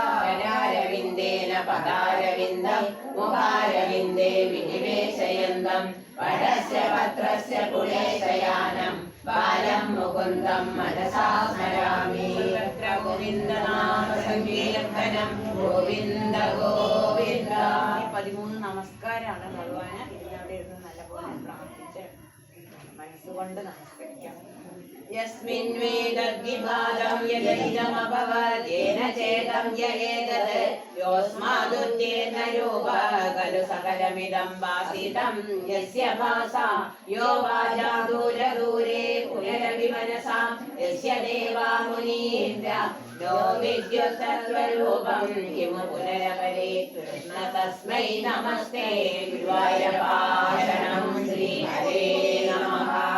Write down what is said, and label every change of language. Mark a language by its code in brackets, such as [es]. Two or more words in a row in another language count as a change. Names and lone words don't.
[sa] करारविन्देन पदारविन्दं मुखारविन्दे विनिवेशयन्तं वडस्य पत्रस्य पुलेशयानं बालं मुकुन्दं मनसा स्मरामि गोविन्दनाम सङ्कीर्तनं गोविन्द गोविन्द [ml] 13 നമസ്കാരമാണ് ഭഗവാന് ഇതിനവിടെ ഇരുന്ന് നല്ലപോലെ പ്രാർത്ഥിച്ച് മനസ്സുകൊണ്ട് [sa] നമസ്കരിക്കാം यस्मिन् वेदद्विभागं यदैदमभवद्येन चेदं ययेतत् योऽस्मादुद्येतरूपः खलु सकलमिदं भासितं यस्य भासा यो वाचा दूरदूरे पुनरपि मनसा यस्य देवा मुनीन्द्र नो विद्युत्तत्त्वरूपं किमु पुनरपरे कृष्ण तस्मै नमस्ते गुरुवायूरपाशनं श्रीहरे नमः